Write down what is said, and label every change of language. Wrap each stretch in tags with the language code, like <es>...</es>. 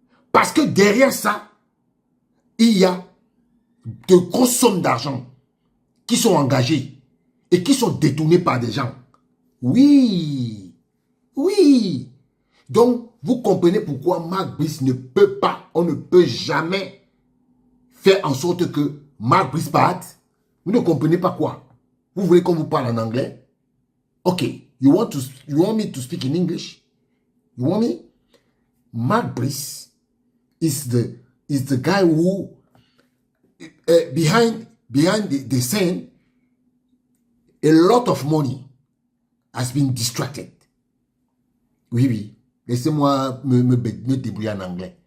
<fr>Parce que derrière ça, il y a de grosses sommes d'argent qui sont engagées et qui sont détournées par des gens. Oui, oui. Donc, vous comprenez pourquoi Marc Brice ne peut pas, on ne peut jamais faire en sorte que Marc Brice parte. Vous ne comprenez pas quoi? Vous voulez qu'on vous parle en anglais?</fr> <en>Ok, you want me to speak in English? You want me? Marc Brice is the guy who behind the scene, a lot of money has been distracted.</en> <fr>Oui, oui. Laissez-moi me débrouiller en anglais.</fr>